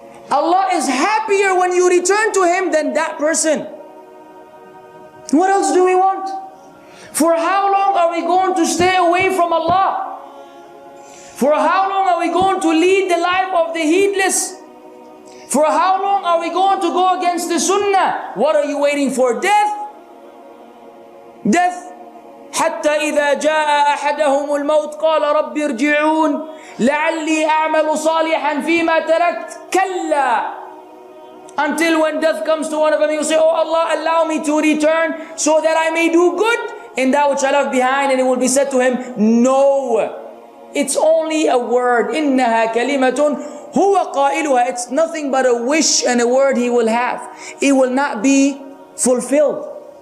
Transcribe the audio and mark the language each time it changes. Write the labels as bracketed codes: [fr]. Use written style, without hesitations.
[en] Allah is happier when you return to Him than that person. What else do we want? For how long are we going to stay away from Allah? For how long are we going to lead the life of the heedless? For how long are we going to go against the sunnah? What are you waiting for? Death? Death. [ar] حتى إذا جاء أحدهم الموت قال رب ارجعون لعلي أعمل صالحا فيما تركت كلا. [en] Until when death comes to one of them, you say, oh Allah, allow me to return so that I may do good in that which I left behind. And it will be said to him, no, it's only a word. [ar] إنها كلمة هو قائلها. [en] It's nothing but a wish and a word he will have. It will not be fulfilled.